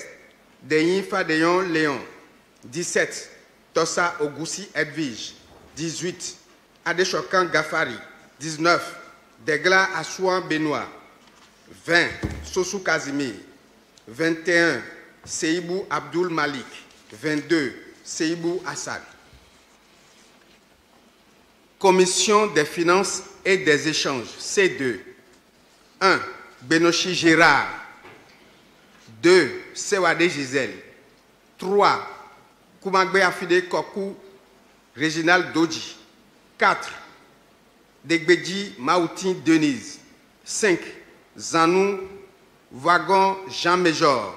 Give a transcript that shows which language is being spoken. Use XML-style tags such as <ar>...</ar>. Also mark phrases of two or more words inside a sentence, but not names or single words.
<fr>Deyin Fadeyon Léon. 17. Tossa Ogoussi Edwige. 18. Adechokan Gafari. 19. Degla Assouan Benoît. 20. Sossou Kazimir. 21. Seibou Abdul Malik. 22. Seibou Assad. Commission des finances et des échanges, C2. 1. Benochi Gérard. 2. Sewade Gisèle. 3. Koumagbe Afide Kokou Réginald Doji. 4. Degbedji Maoutin Denise. 5. Zanou Wagon Jean-Méjor.</fr>